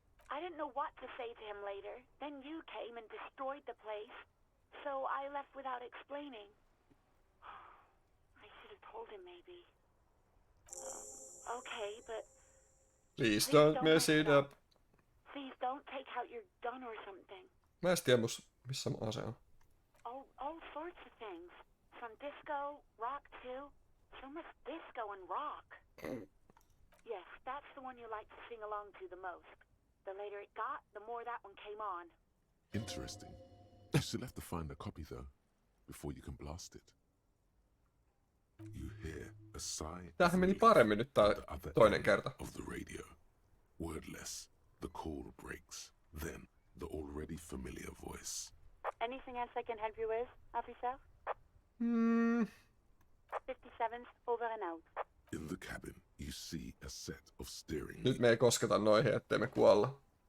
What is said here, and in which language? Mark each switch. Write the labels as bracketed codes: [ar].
[en] I didn't know what to say to him later. Then you came and destroyed the place. So I left without explaining. I should have told him maybe. Okay, but... Please don't mess it up. Please don't take out your gun or something. [fi] Mä en tiedä missä mun ase on. [en] All sorts of things. Some disco, rock too. So much disco and rock. Yes, that's the one you like to sing along to the most. The later it got, the more that one came on. Interesting. You still have to find a copy though, before you can blast it. You hear a sigh. [fi] Tämähän meni paremmin nyt tää toinen kerta. [en] Of the radio. Wordless, the call breaks. Then the already familiar voice. Anything else I can help you with, officer? 57's over and out. In the cabin, you see a set of steering. [fi] Nyt me ei kosketa noihin, ettei me kuolla.